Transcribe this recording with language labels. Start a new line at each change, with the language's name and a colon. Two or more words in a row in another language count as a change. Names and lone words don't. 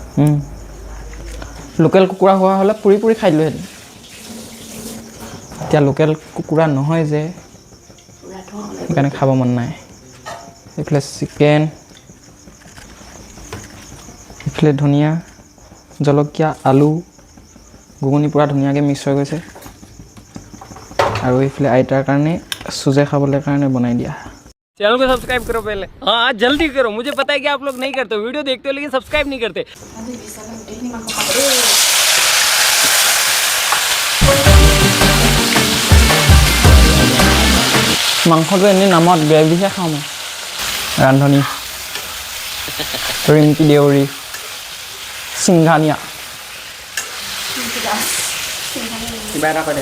Assamese: লোকেল কুকুৰা হোৱা হ'লে পুৰি পুৰি খাই দিলোঁহেঁতেন এতিয়া লোকেল কুকুৰা নহয় যে সেইকাৰণে খাব মন নাই এইফালে চিকেন এইফালে ধনিয়া জলকীয়া আলু ঘুগুনি পূৰা ধুনীয়াকৈ মিক্স হৈ গৈছে আৰু এইফালে আইতাৰ কাৰণে চুজে খাবলৈ কাৰণে বনাই দিয়া
Hindi: चैनल को सब्सक्राइब करो पहले हाँ जल्दी करो मुझे पता है कि आप लोग नहीं करते वीडियो देखते हो लेकिन सब्सक्राइब नहीं करते
Assamese: মাংসটো এনেই নামত গ্ৰেভিহে খাওঁ মই ৰান্ধনি ৰিম্পী দেউৰী সিংঘানিয়া কিবা এটা কৈ দে